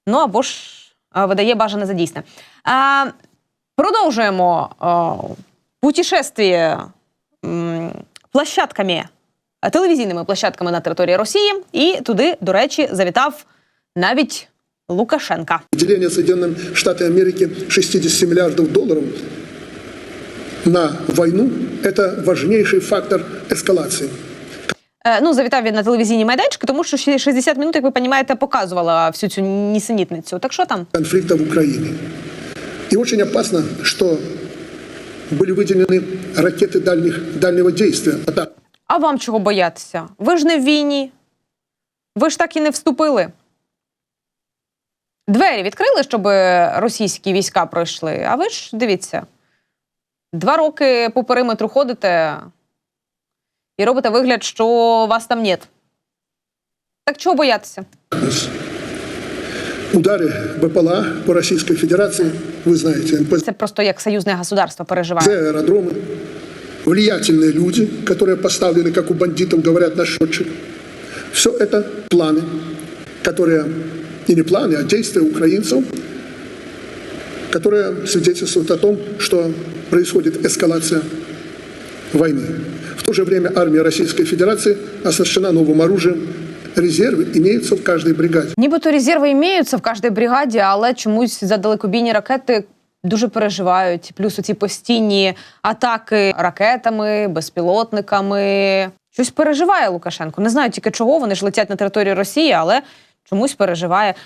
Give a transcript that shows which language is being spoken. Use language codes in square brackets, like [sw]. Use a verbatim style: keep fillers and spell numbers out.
[uk] Ну або ж а, видає бажане за дійсне. А, продовжуємо а, путешествие м, площадками. Телевізійними площадками на території Росії. І туди, до речі, завітав навіть Лукашенка. [ru] Деление Соединенными Штатами Америки шестьдесят миллиардов долларов на войну – это важнейший фактор эскалации. [uk] Ну, завітав він на телевізійні майданчики, тому що шістдесят минут, як ви розумієте, показувала всю цю нісенітницю. Так що там? [ru] Конфликта в Украине. И очень опасно, что были выделены ракеты дальних, дальнего действия. [uk] А вам чого боятися? Ви ж не в війні. Ви ж так і не вступили. Двері відкрили, щоб російські війська пройшли. А ви ж, дивіться, два роки по периметру ходите і робите вигляд, що вас там нет. Так чого боятися? Удари БПЛА по Російській Федерації, ви знаєте. НПЗ. Це просто як союзне государство переживає. Це аеродроми, [ru] влиятельные люди, которые поставлены, как у бандитов, говорят, на счетчик. Все это планы, которые, и не планы, а действия украинцев, которые свидетельствуют о том, что происходит эскалация войны. В то же время армия Российской Федерации оснащена новым оружием. Резерви имеются в каждой бригаде. [uk] Нібито резерви [ru] имеются в каждой [uk] бригаді, але чомусь за далекобійні ракети дуже переживають. Плюс оці постійні атаки ракетами, безпілотниками. Щось переживає Лукашенко. Не знаю тільки чого, вони ж летять на територію Росії, але чомусь переживає.